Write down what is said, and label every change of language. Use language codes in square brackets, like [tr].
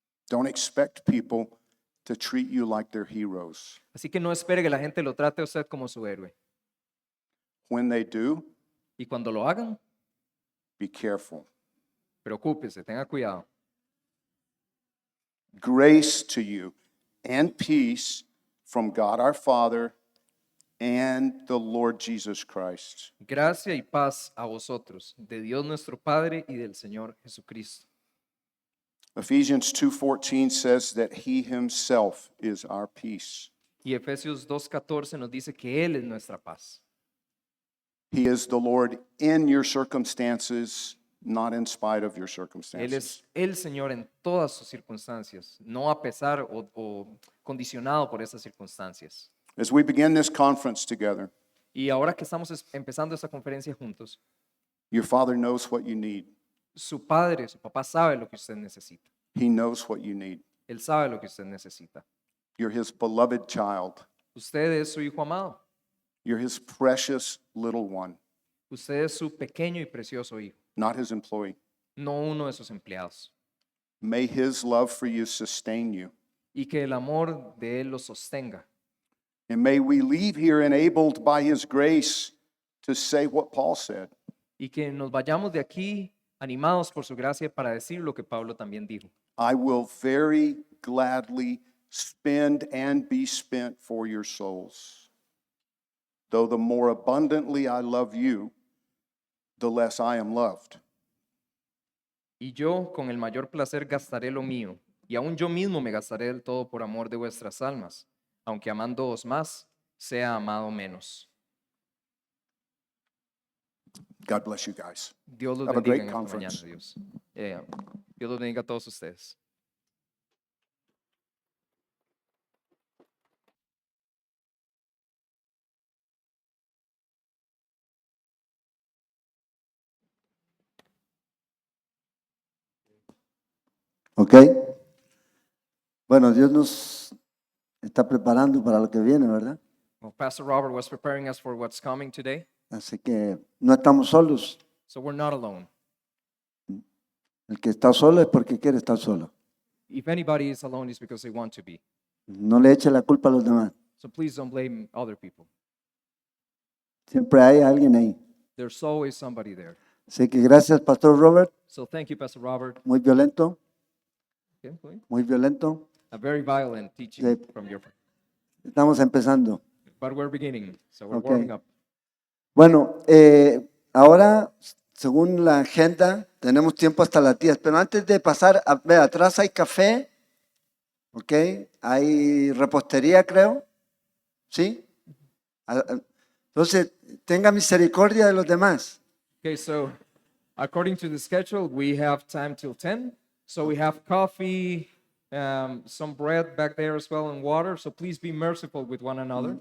[en] Don't expect people to treat you like they're heroes. [es] Así que no espere que la gente lo trate a usted como su héroe. [en] When they do, [es] Y cuando lo hagan, [en] be careful. [es] preocúpese, tenga cuidado. [en] Grace to you and peace from God our Father and the Lord Jesus Christ. [es] Gracia y paz a vosotros, de Dios nuestro Padre y del Señor Jesucristo. [en] Ephesians 2:14 says that He Himself is our peace. [es] Y Efesios 2:14 nos dice que Él es nuestra paz. [en] He is the Lord in your circumstances, not in spite of your [es] Él [en] circumstances. [es] es el Señor en todas sus circunstancias, no a pesar o condicionado por esas circunstancias. [en] As we begin this conference together, [es] Y ahora que estamos empezando esta conferencia juntos, [en] your Father knows what you need. [es] su padre, su papá sabe lo que usted necesita. [en] He knows what you need. [es] Él sabe lo que usted necesita. [en] You're His beloved child. [es] Usted es su hijo amado. [en] You're His precious little one, [es] Usted es su pequeño y precioso hijo, [en] not His employee. [es] no uno de sus empleados. [en] May His love for you sustain you. [es] Y que el amor de Él lo sostenga. [en] And may we leave here enabled by His grace to say what Paul said. [es] Y que nos vayamos de aquí animados por su gracia para decir lo que Pablo también dijo. [en] I will very gladly spend and be spent for your souls. Though the more abundantly I love you, the less I am loved. [es] Y yo con el mayor placer gastaré lo mío, y aún yo mismo me gastaré del todo por amor de vuestras almas, aunque amándoos más, sea amado menos. [en] God bless you guys. [es] Dios los [en] Have a [es] bendiga [en] great [es] en esta mañana, [en] conference. [es] Dios. Dios los bendiga a todos ustedes. ¿Ok? Bueno, Dios nos está preparando para lo que viene, ¿verdad? [en] Well, Pastor Robert was preparing us for what's coming today, [es] Así que no estamos solos. [en] so we're not alone. [es] El que está solo es porque quiere estar solo. [en] If anybody is alone, it's because they want to be. [es] No le eche la culpa a los demás. [en] So please don't blame other people. [es] Siempre hay alguien ahí. [en] There's always somebody there. [es] Así que gracias, Pastor Robert. [en] So thank you, Pastor Robert. [es] Muy violento, [en] Okay, go ahead. [es] muy violento. [en] A very violent teaching [es] Sí. [en] from your friend. [es] Estamos empezando. [en] But we're beginning, so we're Okay. warming up. [es] Bueno, ahora, según la agenda, tenemos tiempo hasta las 10. Pero antes de pasar, ve, atrás hay café, ¿ok? Hay repostería, creo. ¿Sí? Entonces, tenga misericordia de los demás. [en] Okay, so according to the schedule, we have time till 10. So we have coffee, some bread back there as well, and water. So please be merciful with one another.